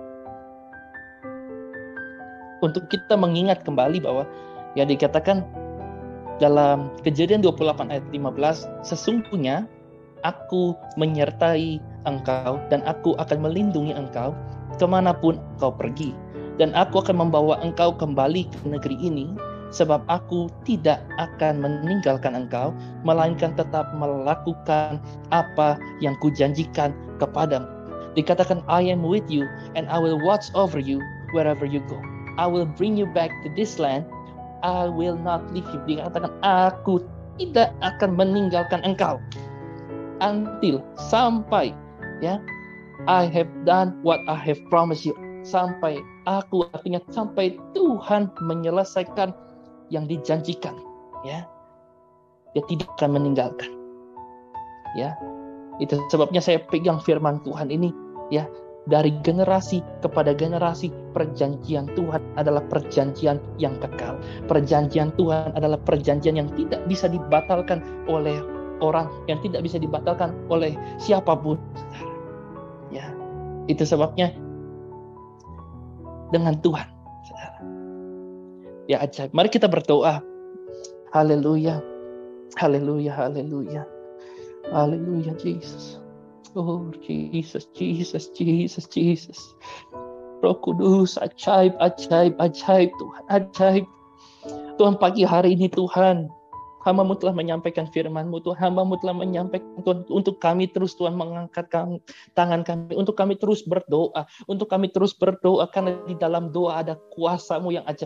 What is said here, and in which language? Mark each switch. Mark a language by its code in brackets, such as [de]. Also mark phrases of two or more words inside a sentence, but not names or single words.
[id] Untuk kita mengingat kembali bahwa ya dikatakan dalam Kejadian 28 ayat 15, sesungguhnya aku menyertai engkau dan aku akan melindungi engkau kemanapun engkau pergi. Dan aku akan membawa engkau kembali ke negeri ini, sebab aku tidak akan meninggalkan engkau, melainkan tetap melakukan apa yang kujanjikan kepadamu. Dikatakan, [en] I am with you and I will watch over you wherever you go. I will bring you back to this land. I will not leave you. [id] Dikatakan, aku tidak akan meninggalkan engkau [en] until sampai I have done what I have promised you. [id] Sampai artinya sampai Tuhan menyelesaikan yang dijanjikan, ya. Dia tidak akan meninggalkan. Ya. Itu sebabnya saya pegang firman Tuhan ini, ya. dari generasi kepada generasi, perjanjian Tuhan adalah perjanjian yang kekal. Perjanjian Tuhan adalah perjanjian yang tidak bisa dibatalkan oleh orang, yang tidak bisa dibatalkan oleh siapapun. Ya, itu sebabnya dengan Tuhan, saudara. Ya, ajaib. Mari kita berdoa. Haleluya, haleluya, haleluya, haleluya, Jesus. Oh, Jesus, Jesus, Jesus, Jesus. Roh Kudus, ajaib, ajaib, ajaib, Tuhan, ajaib. Tuhan, pagi hari ini Tuhan, hamba-Mu telah menyampaikan firman-Mu, Tuhan. Hamba-Mu telah menyampaikan, Tuhan, untuk kami terus, Tuhan, mengangkat tangan kami, untuk kami terus berdoa, untuk kami terus berdoa, karena di dalam doa ada kuasa-Mu yang ajaib.